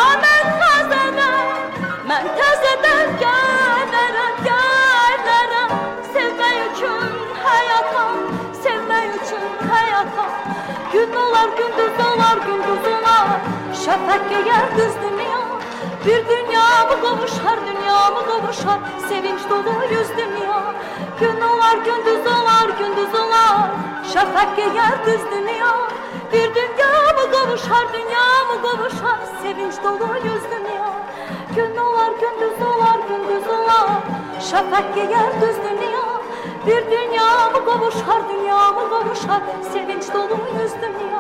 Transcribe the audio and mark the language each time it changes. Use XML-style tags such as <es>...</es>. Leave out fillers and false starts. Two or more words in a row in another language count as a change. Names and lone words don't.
<az>Mən təzədən gələrəm, sevmək üçün həyata, sevmək üçün həyata. Gün olar, gündüz olar, şəfəq geyər düz dünya.</az> <tr>Bir dünya mı kavuşar, sevinç dolu yüz dünya. Gün olar, gündüz olar, şafak giyer düz dünya. Bir dünya mı kavuşar, sevinç dolu yüz dünya. Gün olar, gündüz olar, şafak giyer düz dünya. Bir dünya mı kavuşar, sevinç dolu yüz dünya.</tr>